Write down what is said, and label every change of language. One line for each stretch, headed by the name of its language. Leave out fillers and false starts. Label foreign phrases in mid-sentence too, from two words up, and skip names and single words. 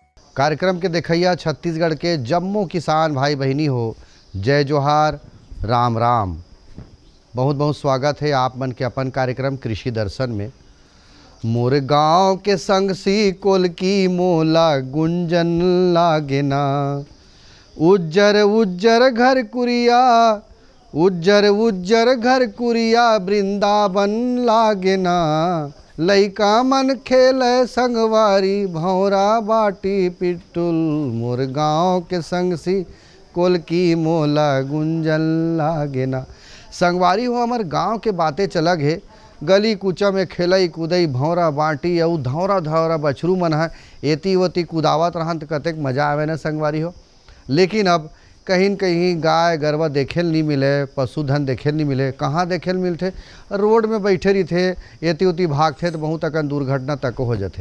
Chhattisgarhi: कार्यक्रम के देखैया छत्तीसगढ़ के जम्मो किसान भाई बहनी हो, जय जोहार, राम राम। बहुत बहुत स्वागत है आप मन के अपन कार्यक्रम कृषि दर्शन में। मोर गाँव के संग सी कोल की मोला गुंजन लागे ना, उज्जर उज्जर घर कुरिया, उज्जर उज्जर घर कुरिया वृंदावन लागे ना। लइका मन खेले संगवारी भौरा बाटी पिट्टुल, मोर गाँव के संग सी कोल की मोला गुंजन लागे ना। संगवारी हो हमर गांव के बातें चलग है, गली कूचा में खेलई कूदई भौरा बाटी और धौरा धौरा बछरू मन है एती ओती कुदावत रहन तो कतेक मजा आवे ना संगवारी हो। लेकिन अब कहीं न कहीं गाय गरवा देखे नहीं मिले, पशुधन देखे नहीं मिले। कहाँ देखे मिलते? रोड में बैठे रही थे, एती उती भागते तो बहुत अकन दुर्घटना तक हो जाते।